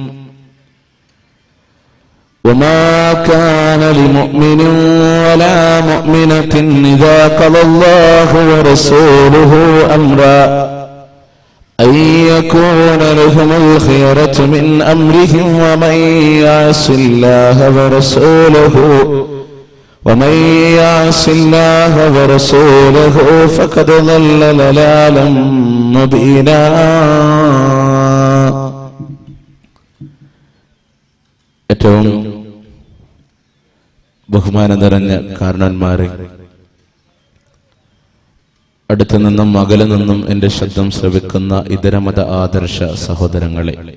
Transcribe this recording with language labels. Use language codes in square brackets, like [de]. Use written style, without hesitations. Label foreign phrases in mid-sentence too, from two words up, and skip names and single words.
[ar] وما كان لمؤمن ولا مؤمنة إذا قضى الله ورسوله أمرا أن يكون لهم الخيرة من أمرهم ومن يعص الله ورسوله فقد ضل ضلالا مبينا. [ml] ഏറ്റവും ബഹുമാനം നിറഞ്ഞ കാരണന്മാരെ, അടുത്തു നിന്നും അകലെ നിന്നും എന്റെ ശബ്ദം ശ്രവിക്കുന്ന ഇതരമത ആദർശ സഹോദരങ്ങളെ,